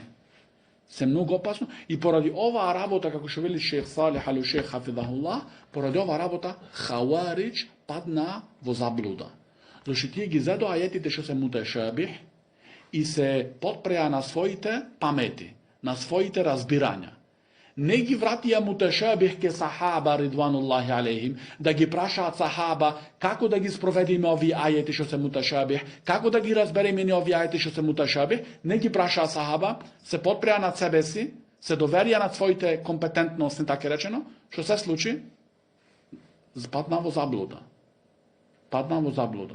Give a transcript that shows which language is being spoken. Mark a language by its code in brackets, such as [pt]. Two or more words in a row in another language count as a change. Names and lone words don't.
[mk] Се многу опасно и поради оваа работа, како што вели шех Салих ал-Шейх хафизахуллах, поради оваа работа Хаваридж падна во заблуда. Зашто тие ги зедоа ајетите што се муташабих и се подпреа на своите памети, на своите разбирања. Не ги вратија муташабих ке сахаба [ar] رضوان الله عليهم, [mk] да ги прашаат сахаба како да ги спроведиме овие ајети што се муташабих, како да ги разбереме овие ајети што се муташабих, не ги прашаат сахаба, се подпреа над себе си, се доверија над своите компетентности, така речено, што се случи? Падна во заблуда. Падна во заблуда.